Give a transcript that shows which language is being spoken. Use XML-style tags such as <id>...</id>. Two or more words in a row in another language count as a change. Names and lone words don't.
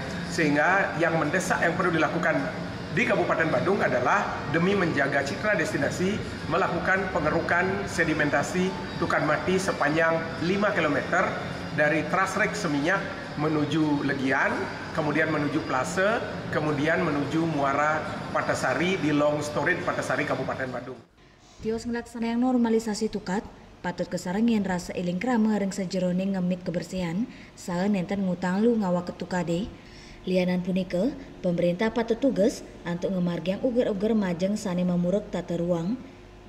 <id>Sehingga yang mendesak yang perlu dilakukan di Kabupaten Badung adalah demi menjaga citra destinasi melakukan pengerukan sedimentasi Tukan Mati sepanjang 5 km dari Trasrek Seminyak menuju Legian, kemudian menuju Plase, kemudian menuju Muara Patasari di</id> <en>Long Storage</en> <id>Patasari Kabupaten Badung.</id> <ban>Tios ngelaksanaan normalisasi tukat, patut kesarengin rasa eling krama ring sejeroning ngemit kebersihan, saha nenten ngutang lu ngawa ketukade. Lianan punika, pemerintah patut tugas untuk ngemargiang ugar-ugar majeng sane mamurek tata ruang.</ban>